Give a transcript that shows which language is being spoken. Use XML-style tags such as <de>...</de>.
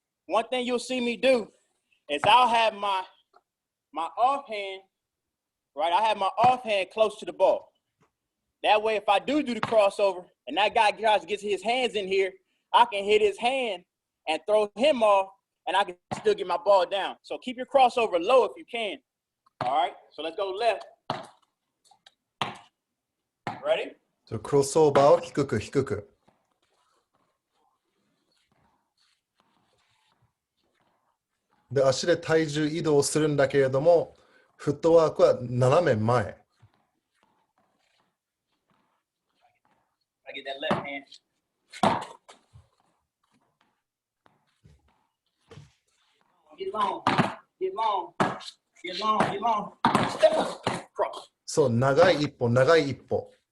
<en>One thing you'll see me do is I'll have my offhand, right? I have my offhand close to the ball. That way, if I do the crossover and that guy tries to get his hands in here, I can hit his hand and throw him off, and I can still get my ball down. So keep your crossover low if you can. All right, so let's go left. Ready?</en> <ja>クロスオーバーを低く低く。で、足で体重移動するんだけれども、フットワークは斜め前。</ja> <en>I get that left hand. Get long, get long, get long, get long. Step up, cross.</en> <ja>そう、長い一歩、長い一歩。</ja>